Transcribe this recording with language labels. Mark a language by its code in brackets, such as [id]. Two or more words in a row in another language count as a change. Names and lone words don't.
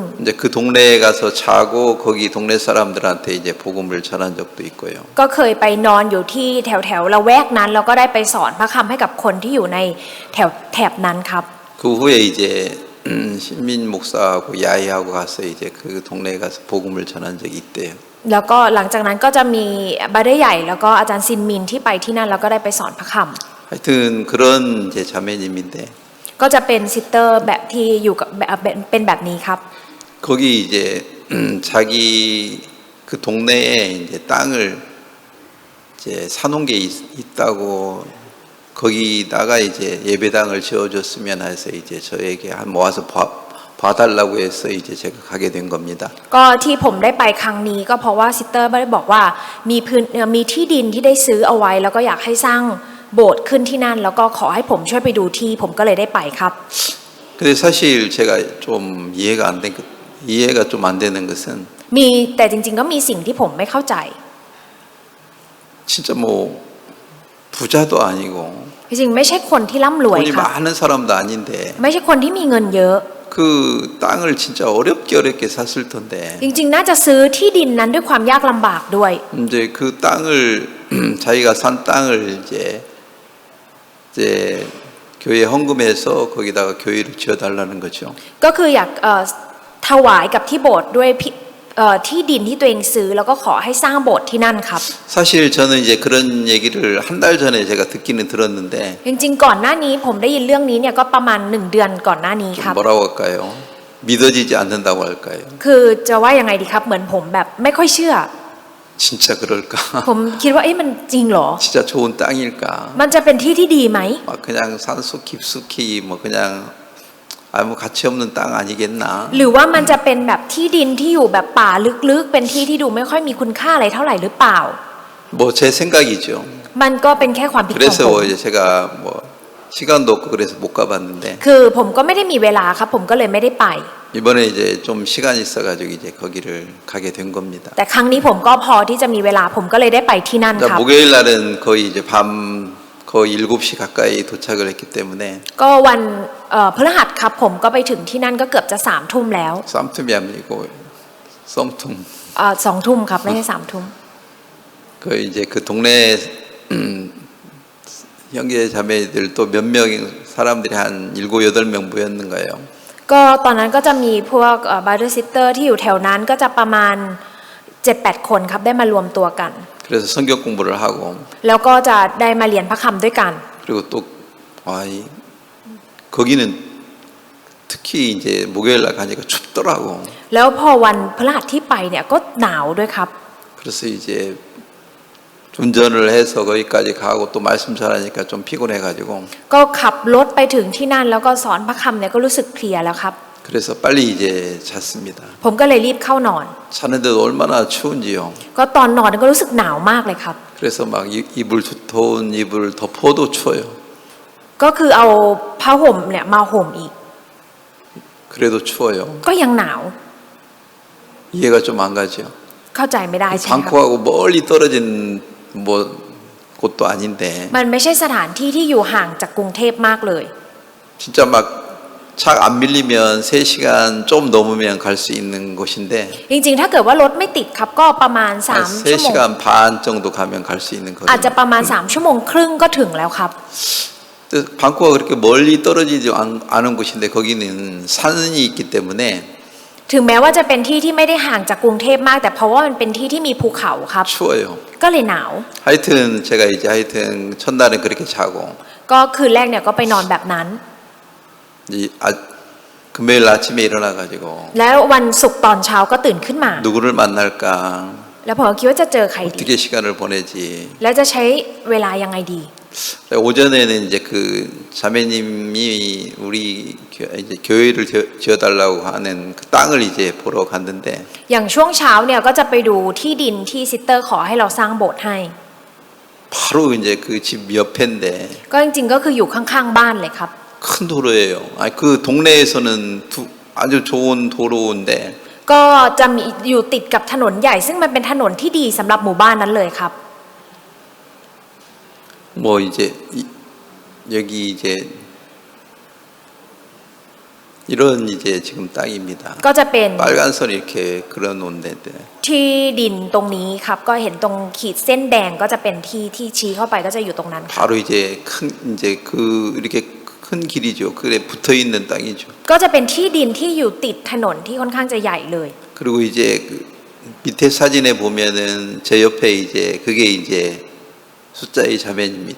[ko] 이제 그 동네에 가서 자고 거기 동네 사람들한테 이제 복음을 전한 적도 있고요. [th] ก็เคยไปนอนอยู่ที่แถวละแวกนั้นแล้วก็ได้ไปสอนพระคำให้กับคนที่อยู่ในแถบนั้นครับ [ko] 그 후에 이제 신민 목사하고 야이하고 가서 이제 그 동네에 가서 복음을 전한 적이 있대요. [th] แล้วก็หลังจากนั้นก็จะมีบาร์เดใหญ่แล้วก็อาจารย์ซินมินที่ไปที่นั่นแล้วก็ได้ไปสอนพระค [ko] 하여튼 그런 이제 자매님인데 [th] ำก็จะเป็นซิสเตอร์แบบที่อยู่กับเป็นแบบนี้ครับ [ko] 거기 이제 자기 그 동네에 이제 땅을 이제 사놓은 게 있다고 거기다가 이제 예배당을 지어줬으면 해서 이제 저에게 한 모아서 봐달라고 해서 이제 제가 가게 된 겁니다. [th] ก็ที่ผมได้ไปครั้งนี้ก็เพราะว่าซิสเตอร์ได้บอกว่ามีที่ดินที่ได้ซื้อเอาไว้แล้วก็อยากให้สร้างโบสถ์ขึ้นที่นั่น แล้วก็ขอให้ผมช่วยไปดูที่ผมก็เลยได้ไปครับ [ko] 근데 사실 제가 좀 이해가 좀 안 되는 것은 [th] มีแต่จริงๆก็มีสิ่งที่ผมไม่เข้าใจ [ko] 진짜 뭐 부자도 아니고 [th] จริงๆไม่ใช่คนที่ร่ำรวย [ko] 돈이 [th] ครับ [ko] 많은 사람도 아닌데 [th] ไม่ใช่คนที่มีเงินเยอะ [ko] 그 땅을 진짜 어렵게 샀을 텐데 [th] จริงๆน่าจะซื้อที่ดินนั้นด้วยความยากลำบากด้วย [ko] 이제 그 땅을 자기가 산 땅을 이제 교회 헌금해서 거기다가 교회를 지어달라는 거죠. [th] ก็คืออยากถวายกับที่โบสถ์ด้วยที่ดินที่ตัวเองซื้อแล้วก็ขอให้สร้างโบสถ์ที่นั่นครับ [ko] 사실 저는 이제 그런 얘기를 한 달 전에 제가 듣기는 들었는데 [th] จริงๆก่อนหน้านี้ผมได้ยินเรื่องนี้เนี่ยก็ประมาณ1 เดือนก่อนหน้านี้ครับ [ko] 뭐라고 할까요? 믿어지지 않는다고 할까요? [th] คือจะว่ายังไงดีครับเหมือนผมแบบไม่ค่อยเชื่อ [ko] 진짜 그럴까? [th] ผมคิดว่ามันจริงเหรอ [ko] 진짜 좋은 땅일까? [th] มันจะเป็นที่ที่ดีไหม [ko] 막 그냥 산속 깊숙이 뭐 그냥 아무 가치 없는 땅 아니겠나? [th] หรือว่ามันจะเป็นแบบที่ดินที่อยู่แบบป่าลึกๆเป็นที่ที่ดูไม่ค่อยมีคุณค่าอะไรเท่าไหร่หรือเปล่า [ko] 뭐 제 생각이죠. [th] มันก็เป็นแค่ความคิดของผม [ko] 그래서 이제 제가 뭐 시간도 없고 그래서 못 가봤는데 [th] คือผมก็ไม่ได้มีเวลาครับผมก็เลยไม่ได้ไป [ko] 이번에 이제 좀 시간이 있어가지고 이제 거기를 가게 된 겁니다. [th] แต่ครั้งนี้ผมก็พอที่จะมีเวลาผมก็เลยได้ไปที่นั่น [ko] 자, [th] ครับ [ko] 목요일 날은 거의 이제 밤 거의 7시 가까이 도착을 했기 때문에 [th] ก็วันพฤหัสครับผมก็ไปถึงที่นั่นก็เกือบจะ3 ทุ่มแล้ว [ko] 쌈tum이 아니고 썸tum [th] 2 ทุ่มครับไม่ใช่3 ทุ่ม [ko] 그 이제 그 동네 형제 자매들 또 몇 명 사람들이 한 7, 8명 모였는가요? [th] ก็ตอนนั้นก็จะมีพวกบาร์เดอร์ซิสเตอร์ที่อยู่แถวนั้นก็จะประมาณ 7-8 คนครับได้มารวมตัวกัน [ko] 그래서 성경 공부를 하고 [th] แล้วก็จะได้มาเรียนพระคัมภ์ด้วยกัน [ko] 그리고 또 거기는 특히 이제 목요일 날 가니까 춥더라고. [th] แล้วพอวันพฤหัสที่ไปเนี่ยก็หนาวด้วยครับ [ko] 그래서 이제 운전을 해서 거기까지 가고 또 말씀 잘하니까 좀 피곤해가지고 [th] ก็ขับรถไปถึงที่นั่นแล้วก็สอนพระคัมภ์เนี่ยก็รู้สึกเพลียแล้วครับ [ko] 그래서 빨리 이제 잤습니다. [th] ผมก็เลยรีบเข้านอน [ko] 자는데도 얼마나 추운지요. [th] ก็ตอนนอนก็รู้สึกหนาวมากเลยครับ [ko] 그래서 막 이불 두터운 이불 덮어도 추워요. [th] ก็คือเอาผ้าห่มเนี่ยมาห่มอีก [ko] 그래도 추워요. [th] ก็ยังหนาว [ko] 이해가 좀 안 가죠. [th] เข้าใจไม่ได้ใช่ไหมครับ [ko] 방콕하고 멀리 떨어진 뭐 곳도 아닌데 [th] มันไม่ใช่สถานที่ที่อยู่ห่างจากกรุงเทพมากเลย [ko] 진짜 막 차 안 밀리면 3시간 좀 넘으면 갈 수 있는 곳인데 [th] จริงๆถ้าเกิดว่ารถไม่ติดครับก็ประมาณ [ko] 한 [th] 3 ชั่วโมง [ko] 3시간 반 정도 가면 갈 수 있는 [th] อาจจะ [ko] 거예요. [th] ประมาณ3 ชั่วโมงครึ่งก็ถึงแล้วครับ [ko] 방콕가 그렇게 멀리 떨어지지 않은 곳인데 거기는 산이 있기 때문에 [th] ถึงแม้ว่าจะเป็นที่ที่ไม่ได้ห่างจากกรุงเทพมาก แต่เพราะว่ามันเป็นที่ที่มีภูเขาครับ [ko] 추워요. [th] ก็เลยหนาว [ko] 하여튼 제가 이제 첫날은 그렇게 자고 [th] ก็คืนแรกเนี่ยก็ไปนอนแบบนั้น [ko] 금요일 아침에 일어나 가지고 [th] แล้ววันศุกร์ตอนเช้าก็ตื่นขึ้นมา [ko] 누구를 만날까 [th] แล้วผมก็คิดว่าจะเจอใครดี [ko] 어떻게 시간을 보내지 [th] แล้วจะใช้เวลายังไงดี [ko] 오전에는 이제 그 자매님이 우리 이제 교회를 지어달라고 하는 그 땅을 이제 보러 갔는데 [th] อย่างช่วงเช้าเนี่ยก็จะไปดูที่ดินที่ซิสเตอร์ขอให้เราสร้างโบสถ์ให้ [ko] 바로 이제 그 집 옆인데 [th] ก็จริงๆก็คืออยู่ข้างๆบ้านเลยครับ [ko] 큰 도로예요. 아니 그 동네에서는 아주 좋은 도로인데 [th] ก็จะมีอยู่ติดกับถนนใหญ่ ซึ่งมันเป็นถนนที่ดีสำหรับหมู่บ้านนั้นเลยครับ [ko] 뭐 이제 여기 이제 이런 이제 지금 땅입니다. [th] ก็จะเป็น [ko] 빨간 선 이렇게 그려놓은 데인데 [th] ที่ดินตรงนี้ครับก็เห็นตรงขีดเส้นแดงก็จะเป็นที่ที่ชี้เข้าไปก็จะอยู่ตรงนั้นครับ [ko] 바로 이제 이제 그 이렇게 큰 길이죠. 그래 붙어 있는 땅이죠. [th] ก็จะเป็นที่ดินที่อยู่ติดถนนที่ค่อนข้างจะใหญ่เลย [ko] 그리고 이제 그 밑에 사진에 보면은 제 옆에 이제 그게 이제 숫자의 자매입니다.